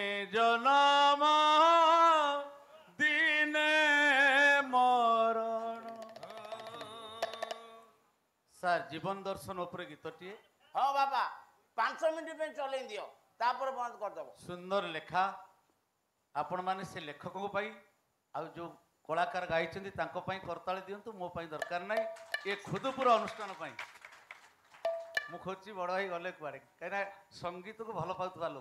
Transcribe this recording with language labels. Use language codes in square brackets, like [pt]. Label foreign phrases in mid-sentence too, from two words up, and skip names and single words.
[or] ଜନମ ଦିନେ ମରଣ। ସାର୍ ଜୀବନ ଦର୍ଶନ ଉପରେ ଗୀତଟିଏ। ହଁ ବାପା 5 ମିନିଟ୍ ପାଇଁ ଚଲେଇ ଦିଅ ତାପରେ ବନ୍ଦ କରିଦେବ। ସୁନ୍ଦର ଲେଖା। ଆପଣମାନେ ସେ ଲେଖକଙ୍କ ପାଇଁ ଆଉ ଯେଉଁ କଳାକାର ଗାଇଛନ୍ତି ତାଙ୍କ ପାଇଁ କରତାଳି ଦିଅନ୍ତୁ। ମୋ ପାଇଁ ଦରକାର ନାହିଁ। ଏ ଖୁଦୁପୁର ଅନୁଷ୍ଠାନ ପାଇଁ ମୁଁ ଖୋଜୁଛି ବଡ଼ ଭାଇ ଗଲେ କୁଆଡ଼େ, କାହିଁକିନା ସଙ୍ଗୀତକୁ ଭଲ ପାଉଥିବା ଲୋକ।